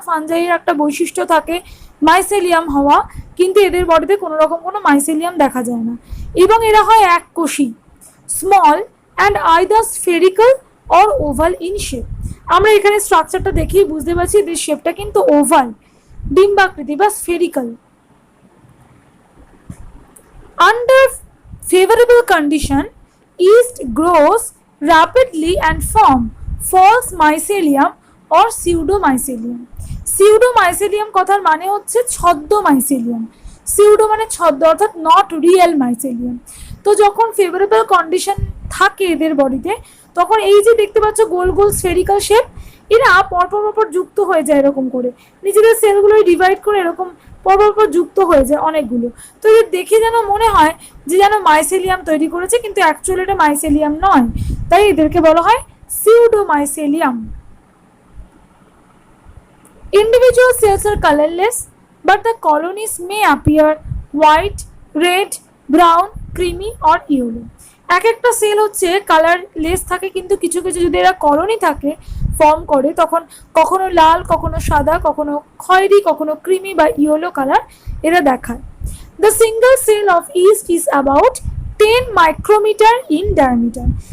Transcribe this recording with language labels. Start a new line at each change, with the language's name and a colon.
Bangla: ফানজাইয়ের একটা বৈশিষ্ট্য থাকে মাইসেলিয়াম হওয়া, কিন্তু এদের বডিতে কোনো রকম কোনো মাইসেলিয়াম দেখা যায় না। এবং এরা হয় এককোষী,
English: Small and either spherical or oval in shape.
Bangla: আমরা এখানে স্ট্রাকচারটা দেখেই বুঝতে পারছি এদের শেপটা কিন্তু ওভাল, ডিম্বাকৃতি বা spherical.
English: Under favourable condition yeast grows rapidly and form false mycelium or pseudomycelium.
Bangla: Pseudomycelium কথার মানে হচ্ছে ছদ্ম মাইসেলিয়াম। সিউডো মানে ছদ্ম, অর্থাৎ নট রিয়েল মাইসেলিয়াম। তো যখন ফেভারেবল কন্ডিশন থাকে এদের বডিতে, তখন এই যে দেখতে পাচ্ছ গোল গোল স্ফেরিক্যাল শেপ, এরা পরপর যুক্ত হয়ে যায় এরকম করে, নিজেদের সেলগুলো ডিভাইড করে এরকম পরপর যুক্ত হয়ে যায় অনেকগুলো। তো এদের দেখে যেন মনে হয় যে যেন মাইসেলিয়াম তৈরি করেছে, কিন্তু অ্যাকচুয়ালি এটা মাইসেলিয়াম নয়, তাই এদেরকে বলা হয় সিউডোমাইসেলিয়াম।
English: Individual cells are colorless, but the colonies may appear white, red, brown, creamy or yellow.
Bangla: এক একটা সেল হচ্ছে কালারলেস থাকে, কিন্তু কিছু কিছু যদি এরা কলোনি থাকে ফর্ম করে, তখন কখনো লাল, কখনো সাদা, কখনো খয়েরি, কখনো ক্রিমি বা ইয়েলো কালার এরা দেখায়।
English: The single cell of yeast is about 10 micrometer in diameter.